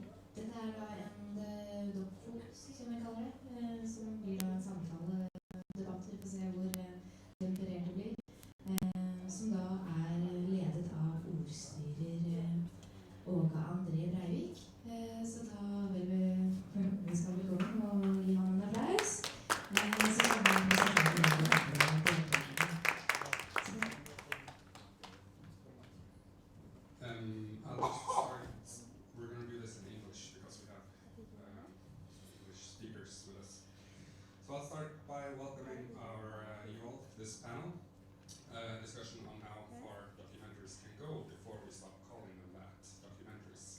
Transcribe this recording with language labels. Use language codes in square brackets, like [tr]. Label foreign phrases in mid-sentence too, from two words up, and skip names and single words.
[no] Dette er da en DokFokus, som vi kaller det, som blir da en samtale-debatt. Vi får se hvor temperert det blir. Som da er ledet av ordstyrer Åge André Breivik. Så da vil vi skal velkommen og gi han en applaus. Så skal vi [en] I'll just start. We're going to do this in English because we have English speakers with us. So I'll start by welcoming you all to this panel discussion on how far documentaries can go before we stop calling them that, documentaries.